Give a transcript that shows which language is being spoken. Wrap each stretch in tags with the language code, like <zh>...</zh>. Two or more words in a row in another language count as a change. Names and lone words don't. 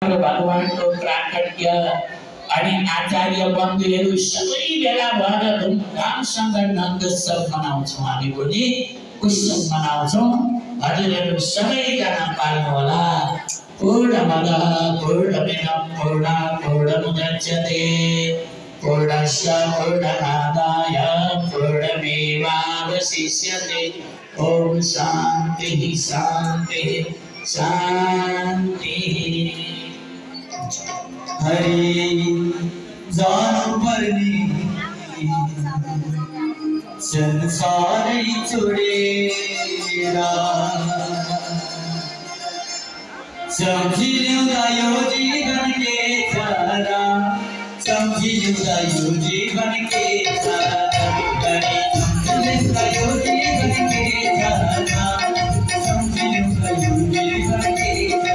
<ne>भगवानको प्राकट्य अनि आचार्य बन्धुहरू सबै बेला भएर धुमधामसँग नन्दोत्सव मनाउँछौँ। हामी पनि उत्सव मनाउँछौँ। हजुरहरू सबैजना पाल्नु होला।</ne> <sa>पूर्णमदः पूर्णमिदं पूर्णात् पूर्णमुदच्यते पूर्णस्य पूर्णमादाय पूर्णमेवावशिष्यते। ओम शांति शांति शांति।</sa> <ne>हरि जानु पर्ने संसारै छोडेर सम्झिँदा यो जीवन के छ र, सम्झिँदा यो जीवन के छ र, सम्झिँदा यो जीवन के छ र, सम्झिँदा यो जीवन के छ र।</ne>